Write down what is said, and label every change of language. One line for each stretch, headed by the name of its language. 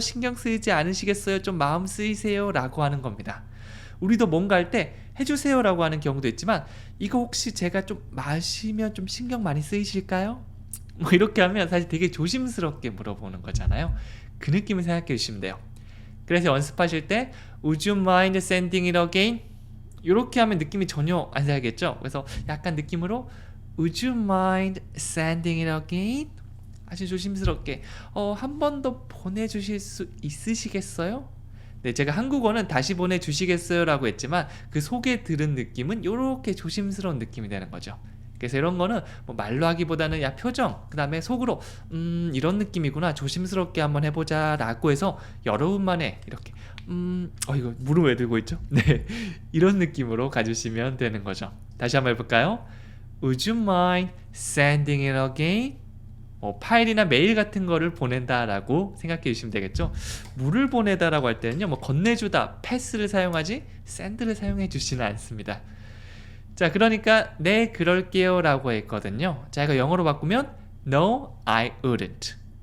Korean: 신경 쓰이지 않으시겠어요? 좀 마음 쓰이세요? 라고 하는 겁니다. 우리도 뭔가 할 때 해주세요 라고 하는 경우도 있지만 이거 혹시 제가 좀 마시면 좀 신경 많이 쓰이실까요? 뭐 이렇게 하면 사실 되게 조심스럽게 물어보는 거잖아요. 그 느낌을 생각해 주시면 돼요. 그래서 연습하실 때
English: Would you mind sending it again?
Korean: 이렇게 하면 느낌이 전혀 안 살겠죠? 그래서 약간 느낌으로
English: Would you mind sending it again?
Korean: 아주 조심스럽게 한 번 더 보내주실 수 있으시겠어요? 네, 제가 한국어는 다시 보내주시겠어요? 라고 했지만 그 속에 들은 느낌은 이렇게 조심스러운 느낌이 되는 거죠. 그래서 이런 거는 뭐 말로 하기보다는 야 표정, 그 다음에 속으로 이런 느낌이구나, 조심스럽게 한번 해보자 라고 해서 여러분 만에 이렇게 이거 무릎 왜 들고 있죠? 네, 이런 느낌으로 가주시면 되는 거죠. 다시 한번 해볼까요?
English: Would you mind sending it again?
Korean: 파일이나 메일 같은 거를 보낸다라고 생각해 주시면 되겠죠. 물을 보내다라고 할 때는요, 뭐 건네주다, 패스를 사용하지 send를 사용해 주지는 않습니다. 자, 그러니까 네 그럴게요 라고 했거든요. 자, 이거 영어로 바꾸면
English: No, I wouldn't.